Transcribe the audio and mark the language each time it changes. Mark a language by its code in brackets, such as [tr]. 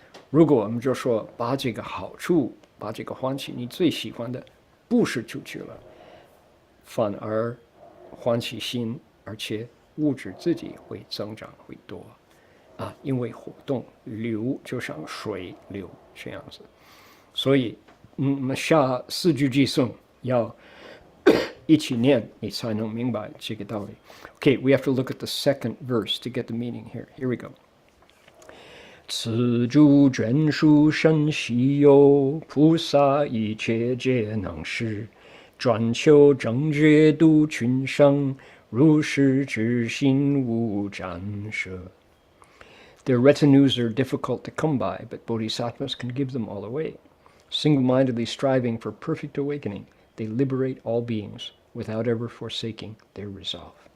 [zh] 如果我们就说把这个好处，把这个欢喜，你最喜欢的布施出去了，反而欢喜心，而且物质自己会增长会多啊，因为活动流就像水流这样子。所以下4句偈颂要一起念，你才能明白这个道理。 [en] Okay, we have to look at the second verse to get the meaning here. Here we go. [zh] 此诸眷属甚稀有，菩萨一切皆能施，专求正觉度群生，如是之心无沾涉。 [en] Their retinues are difficult to come by, but bodhisattvas can give them all away. Single-mindedly striving for perfect awakening, they liberate all beings without ever forsaking their resolve.